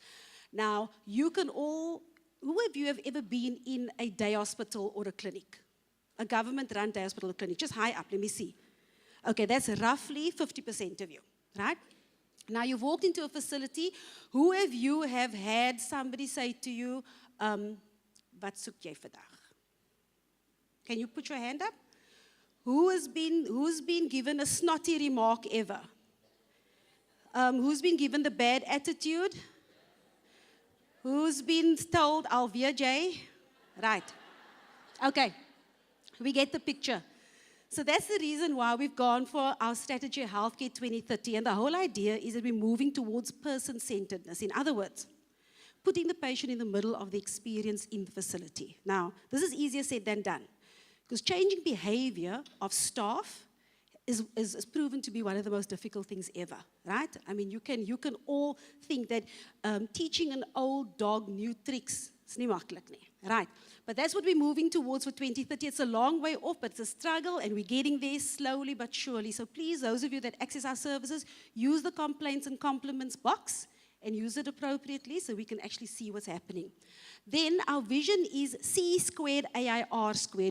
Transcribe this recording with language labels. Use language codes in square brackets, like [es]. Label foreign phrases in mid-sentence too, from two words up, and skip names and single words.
[en] Now, you can all, who of you have ever been in a day hospital or a clinic? A government-run day hospital or clinic, just high up, let me see. Okay, that's roughly 50% of you, right? Now, you've walked into a facility. Who of you have had somebody say to you, [af] wat soek jy vandag? [en] Can you put your hand up? Who's been given a snotty remark ever? Who's been given the bad attitude? Who's been told, [af] alweer jy? [en] Right. Okay. We get the picture. So that's the reason why we've gone for our strategy Healthcare 2030. And the whole idea is that we're moving towards person-centeredness. In other words, putting the patient in the middle of the experience in the facility. Now, this is easier said than done, because changing behavior of staff is proven to be one of the most difficult things ever, right? I mean, you can all think that teaching an old dog new tricks is [af] nie maklik nie, [en] right? But that's what we're moving towards for 2030. It's a long way off, but it's a struggle, and we're getting there slowly but surely. So please, those of you that access our services, use the complaints and compliments box and use it appropriately so we can actually see what's happening. Then our vision is C squared AIR squared.